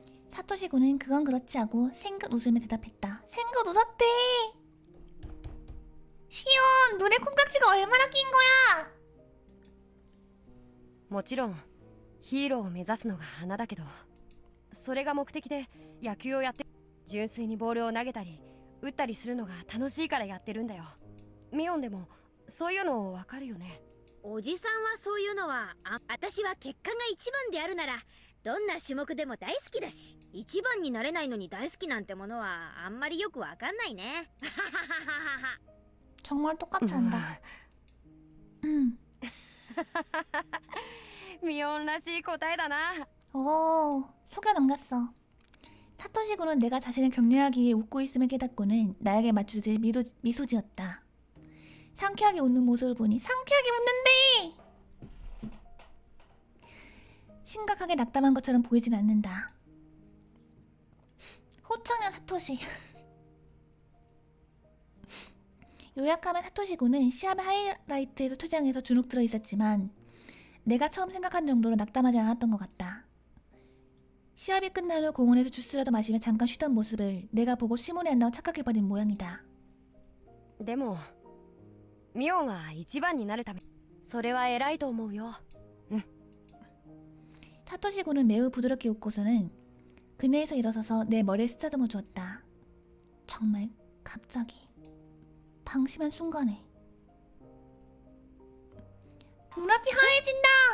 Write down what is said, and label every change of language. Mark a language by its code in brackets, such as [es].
[ko] 사토시 군은 그건 그렇지 하고 생긋 웃으며 대답했다. 생긋 웃었대. 시온, 눈에 콩깍지가 얼마나 낀 거야? [ja] もちろんヒーローを目指すのが花だけど、それが目的で野球をやって、純粋にボールを投げたり打ったりするのが楽しいからやってるんだよ。ミオンでもそういうのわかるよね。おじさんはそういうのは私は結果が一番であるならどんな種目でも大好きだし、一番になれないのに大好きなんてものはあんまりよくわかんないね。 [ko] 정말 똑같이 한다. [ja] ミオンらしい答えだな。 [ko] 오, 속여 넘겼어. 사토시 군은 내가 자신을 격려하기 위해 웃고 있음을 깨닫고는 나에게 맞추듯 미소 지었다. 상쾌하게 웃는 모습을 보니 상쾌하게 웃는데! 심각하게 낙담한 것처럼 보이진 않는다. 호청년 사토시. 요약하면 사토시 군은 시합의 하이라이트에서 투장해서 주눅 들어 있었지만 내가 처음 생각한 정도로 낙담하지 않았던 것 같다. 시합이 끝난 후 공원에서 주스라도 마시며 잠깐 쉬던 모습을 내가 보고 시몬이 한다고 착각해버린 모양이다. [ja] でもミオンは一番になるため、それは偉いと思うよ。 [ko] 사토시 군은 매우 부드럽게 웃고서는 그네에서 일어서서 내 머리에 쓰다듬어 주었다. 정말 갑자기 방심한 순간에 눈앞이 하얘진다.